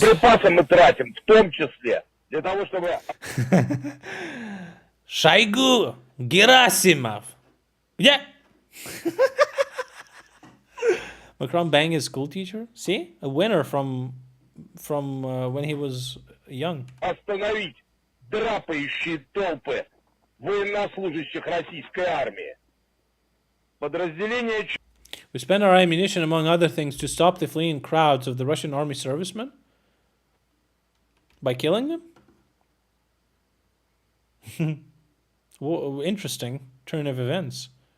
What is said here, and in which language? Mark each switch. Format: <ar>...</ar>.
<ru>Припасы мы тратим, в том числе, для того, чтобы...</ru> <en>Шойгу Gerasimov. Yeah. Macron banged his school teacher. See? A winner from when he was young.</en> <ru>Остановить драпающие толпы военнослужащих российской армии. Подразделение...</ru> <en>We spent our ammunition, among other things, to stop the fleeing crowds of the Russian army servicemen? By killing them? Well, interesting turn of events.</en>